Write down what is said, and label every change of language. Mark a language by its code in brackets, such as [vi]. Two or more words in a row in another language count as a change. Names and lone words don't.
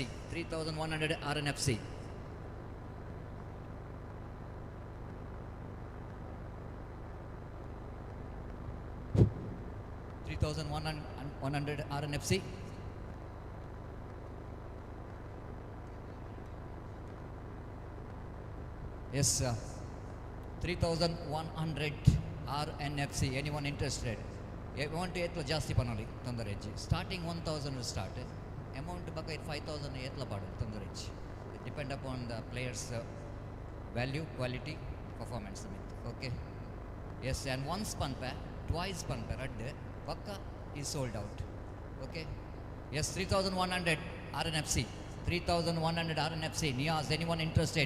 [en] 3,100 Rnfc. 3,100 Rnfc. Yes, 3,100 Rnfc. Anyone interested? [tcy] Amount etla ಜಾಸ್ತಿ ಪನೋಲಿ ತೊಂದರೆ ಇಜ್ಜಿ. [en] Starting 1,000 start. [tcy] Amount baka 5,000 etla padu ತೊಂದರೆ ಇಜ್ಜಿ. [en] It depend upon the players value, quality, performance. Okay. Yes, and once panpa, twice panpa [tcy] radde bakka [en] is sold out. Okay. Yes, 3,100 Rnfc. 3,100 Rnfc. Niaz, anyone interested?